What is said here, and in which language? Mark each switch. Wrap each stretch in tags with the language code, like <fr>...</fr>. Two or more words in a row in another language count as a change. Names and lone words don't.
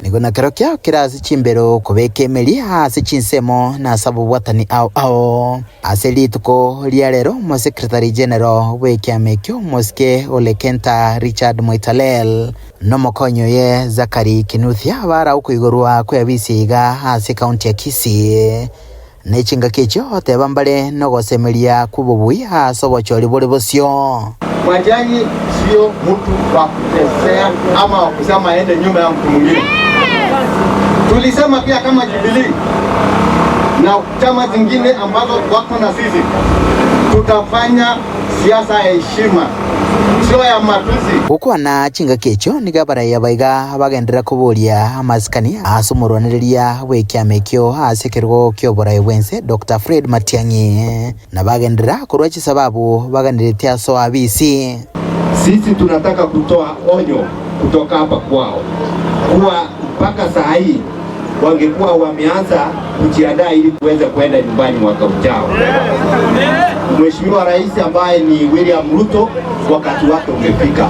<guz>nigona kero kya kirasi chimbero kobeka emeri ase chinsemo na sabu watani ao aselituko liarero mo</guz> <en>secretary general</en> <guz>wekiamekyo Mosike Olekenta Richard Moitarel nomokonyo ye Zakari Kinuthia bara ukuigorwa kwabisiga ase county ya Kisii Nechinga kecho tebambale nogosemeria kububui asobochori bore bosio.</guz> <sw>Matiang'i sio mtu wa kutesea ama wa kusema aende nyuma ya mtu mwingine. Tulisema pia kama Jubilee na chama zingine ambazo wako na sisi tutafanya siasa ya heshima sio ya matusi.</sw> <guz>Ukwana chinga kecho nigabara yabaiga bagendera kuboria amaskani asumuroneria wekiamekyo asekergo kyobora yewense Dr. Fred Matiang'i na bagendera kurwachi sababu bagandiretia so abisi.</guz> <sw>Sisi tunataka kutoa onyo kutoka hapa kwao kuwa mpaka saa hii wangekuwa wameanza kujiandaa ili kuweza kwenda nyumbani mwaka ujao. Mheshimiwa Rais ambaye ni William Ruto wakati wake umefika.</sw>